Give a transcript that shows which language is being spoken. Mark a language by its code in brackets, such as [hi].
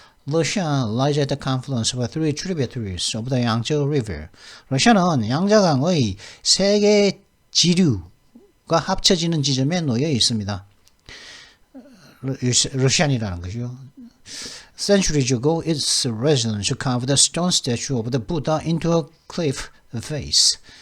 [en] Lushan lies at the confluence of three tributaries of the Yangtze River. [ko] 러시아는 양자강의 세 개의 지류가 합쳐지는 지점에 놓여 있습니다. 러시안이라는 것이요. [en] Centuries ago, its residents carved the stone statue of the Buddha into a cliff face.